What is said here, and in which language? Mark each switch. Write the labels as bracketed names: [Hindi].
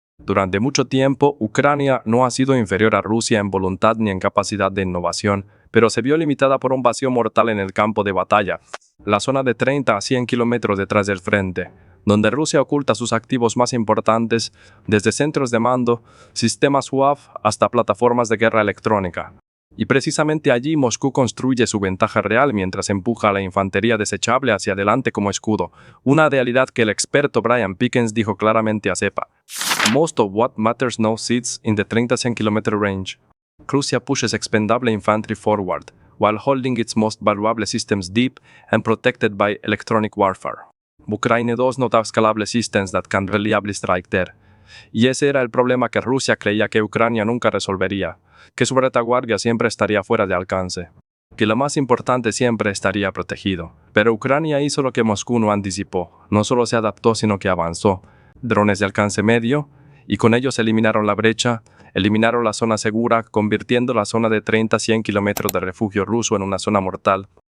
[Spanish] Durante mucho tiempo, Ucrania no ha sido inferior a Rusia en voluntad ni en capacidad de innovación, pero se vio limitada por un vacío mortal en el campo de batalla, la zona de 30 a 100 kilómetros detrás del frente, donde Rusia oculta sus activos más importantes, desde centros de mando, sistemas UAV hasta plataformas de guerra electrónica. Y precisamente allí Moscú construye su ventaja real mientras empuja a la infantería desechable hacia adelante como escudo, una realidad que el experto Brian Pickens dijo claramente a CEPA. [English] Most of what matters now sits in the 30-100 km range. Russia pushes expendable infantry forward, while holding its most valuable systems deep and protected by electronic warfare. Ukraine does not have scalable systems that can reliably strike there. [Spanish] Y ese era el problema que Rusia creía que Ucrania nunca resolvería, que su retaguardia siempre estaría fuera de alcance, que lo más importante siempre estaría protegido. Pero Ucrania hizo lo que Moscú no anticipó, no solo se adaptó sino que avanzó. Drones de alcance medio, y con ellos eliminaron la brecha, eliminaron la zona segura, convirtiendo la zona de 30-100 kilómetros de refugio ruso en una zona mortal.